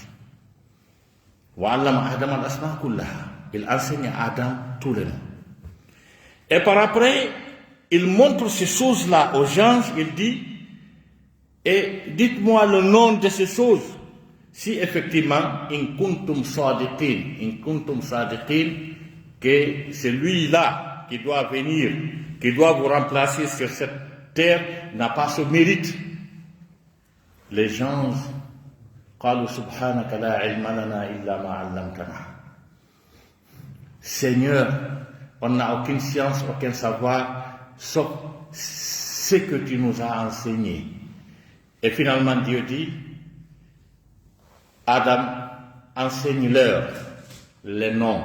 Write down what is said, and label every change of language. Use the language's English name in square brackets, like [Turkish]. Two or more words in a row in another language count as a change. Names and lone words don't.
[French] Il enseigne à Adam tous les noms. Et par après, il montre ces choses-là aux gens, il dit, et dites-moi le nom de ces choses. Si effectivement, [Arabic] إن كنتم صادقين, [French] que celui-là qui doit venir, qui doit vous remplacer sur cette terre, n'a pas ce mérite. Les gens, [Arabic] قالوا سبحانك لا علم لنا إلا ما علمتنا. [French] Seigneur, on n'a aucune science, aucun savoir, sauf ce que tu nous as enseigné. Et finalement, Dieu dit, Adam, enseigne-leur les noms.